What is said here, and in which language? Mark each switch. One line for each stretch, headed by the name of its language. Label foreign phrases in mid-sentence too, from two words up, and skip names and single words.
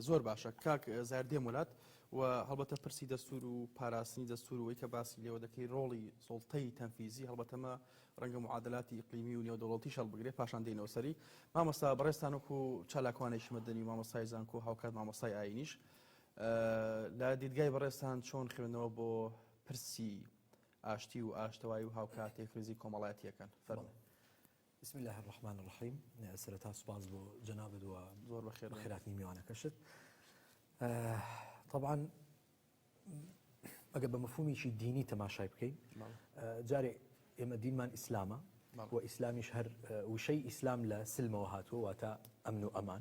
Central Kurdish: زۆر باشە کاک زایر دێمولات. و هەڵبەتە پرسی دەستور و پاراستنی دەستور وەی کە باسی لێوە دەکەی ڕۆڵی سوڵتەی تەنفیزی، هەڵبەتەمە ڕەنگە معادلاتی ئیقلیمی و نێودەوڵەتیش هەڵبگرێت، پاشان دێنەوە سەری. مامۆستا بەڕێستان وەکو چالاکوانێکی مەدەنی، مامۆستای زانکۆ، هاوکات مامۆستای ئاینیش، لە دیدگای بەڕێستان چۆن خوێندنەوە بۆ پرسی ئاشتی و ئاشتەوایی و هاوکاتێک ریزی کۆمەڵایەتیەکان فەرموو.
Arabic: بسم الله الرحمن الرحيم.
Central Kurdish: سرتا سپاس بۆ جنابت و زۆر بەخێر خێراتنی میوانەکەشت. طبعا ئەگە بە مەفهومیشی دینی تەماشای بکەین جارێ ئێمە دینمان ئیسلامە و ئیسلامیش هەر وشەی ئیسلام لە سلمەوە هاتووە واتە ئەمن و ئەمان.